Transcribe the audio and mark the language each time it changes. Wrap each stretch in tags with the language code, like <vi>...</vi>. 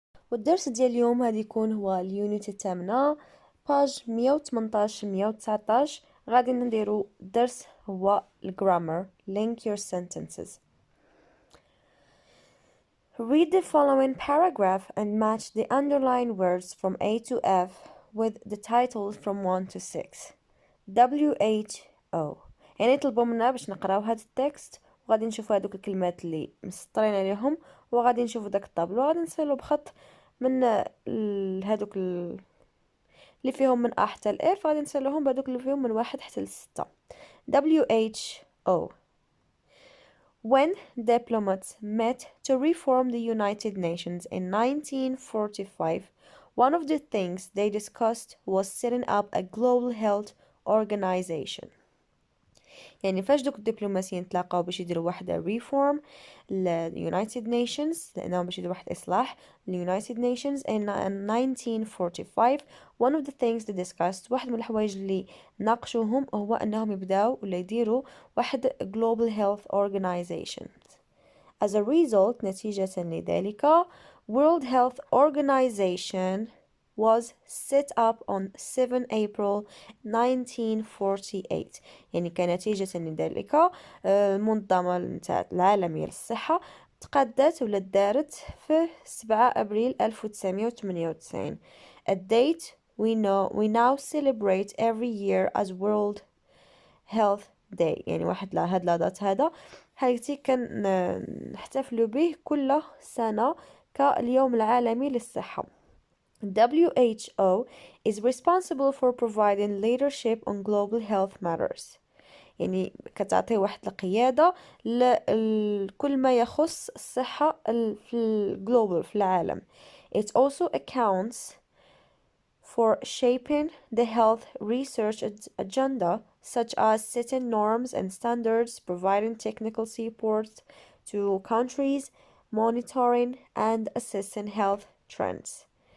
<ar>والدرس ديال اليوم غادي يكون هو اليونت الثامنة باج 118 119. غادي نديرو درس هو الجرامر</ar> <en>link your sentences. Read the following paragraph and match the underlined words from A to F with the titles from 1 to 6.</en> <ar>WHO يعني طلبوا منا باش نقراو هاد التكست وغادي نشوفوا هادوك الكلمات اللي مسطرين عليهم وغادي نشوفوا داك الطابلو وغادي نسالو بخط من هادوك اللي فيهم من A حتى ل F غادي نسالوهم بهادوك اللي فيهم من 1 حتى ل 6.</ar> <en>WHO. When diplomats met to reform the United Nations in 1945, one of the things they discussed was setting up a global health organization.</en> <ar>يعني فاش دوك الدبلوماسيين تلاقاو باش يديروا واحدة reform ل United Nations لأنهم باش يديروا واحد إصلاح ل United Nations</ar> <en>in 1945, one of the things they discussed</en> <ar>واحد من الحوايج اللي ناقشوهم هو أنهم يبداو ولا يديروا واحد</ar> <en>global health organization. As a result</en> <ar>نتيجة لذلك</ar> <en>World Health Organization was set up on 7 April 1948.</en> <ar>يعني كنتيجة لذلك المنظمة العالمية للصحة تقدت ولا دارت في 7 أبريل 1998.</ar> <en>A date we now celebrate every year as World Health Day.</en> <ar>يعني واحد هاد لادات هذا حقيقتي كنحتفلوا به كل سنة كاليوم العالمي للصحة.</ar> <en>WHO is responsible for providing leadership on global health matters.</en> <ar>يعني كتعطي واحد القيادة لكل ما يخص الصحة في الجلوبال في العالم.</ar> <en>It also accounts for shaping the health research agenda, such as setting norms and standards, providing technical support to countries, monitoring and assessing health trends.</en>